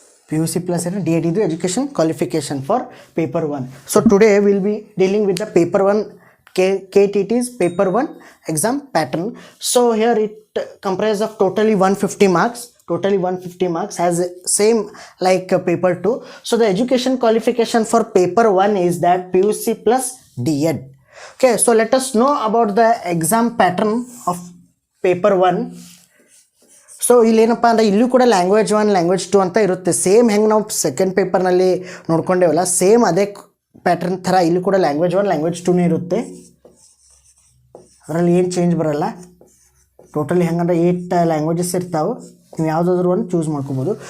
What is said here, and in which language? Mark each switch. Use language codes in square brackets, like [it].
[en] PUC plus DEd ಇದು education qualification for paper 1. So today will be dealing with the paper 1 KTET's paper 1 exam pattern. So here it comprises of totally 150 marks, has same like paper 2. So the education qualification for paper 1 is that PUC plus DEd. Okay, so let us know about the exam pattern of paper 1. [kn] So ಇಲ್ಲೇನಪ್ಪ ಅಂದರೆ ಇಲ್ಲೂ ಕೂಡ language 1 language 2 ಅಂತ ಇರುತ್ತೆ. Same ಹೆಂಗೆ ನಾವು second ಪೇಪರ್ನಲ್ಲಿ ನೋಡ್ಕೊಂಡೇವಲ್ಲ, same ಅದೇ pattern ಥರ ಇಲ್ಲಿ ಕೂಡ ಲ್ಯಾಂಗ್ವೇಜ್ 1 ಲ್ಯಾಂಗ್ವೇಜ್ 2 ಇರುತ್ತೆ. ಅದರಲ್ಲಿ ಏನು ಚೇಂಜ್ ಬರೋಲ್ಲ. ಟೋಟಲಿ ಹೆಂಗಂದ್ರೆ 8 ಲ್ಯಾಂಗ್ವೇಜಸ್ ಇರ್ತಾವೆ, ನೀವು ಯಾವುದಾದ್ರೂ ಒಂದು ಚೂಸ್ ಮಾಡ್ಕೋಬೋದು.